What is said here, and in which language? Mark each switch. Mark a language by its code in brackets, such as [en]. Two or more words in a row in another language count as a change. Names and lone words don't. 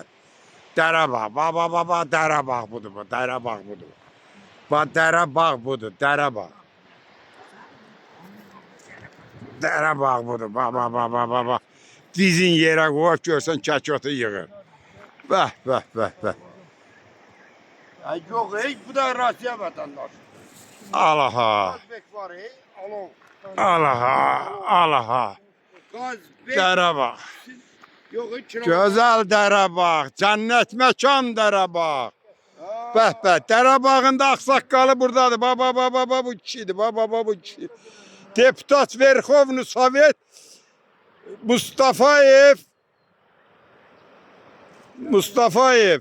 [az] Dərəbağ. Baba Dərəbağ budur. Bax Dərəbağ budur. Dərəbağ budur. Baba. Dizin yerə qoyub görsən kəkotu yığır. Bəh. [tr] Yok bu da Rusya vatandaşı. [az] Alaha. Özbek var Alaha. Gazbek. Dərəbağ. [tr] Yok hiç [az] Gözəl Dərəbağ. Cənnət məkan Dərəbağ. Bəh. Dərəbağın da ağsaqqalı buradadır. Baba bu kişidir. Baba bu kişi. Deputat Verxovnu Sovet Mustafayev.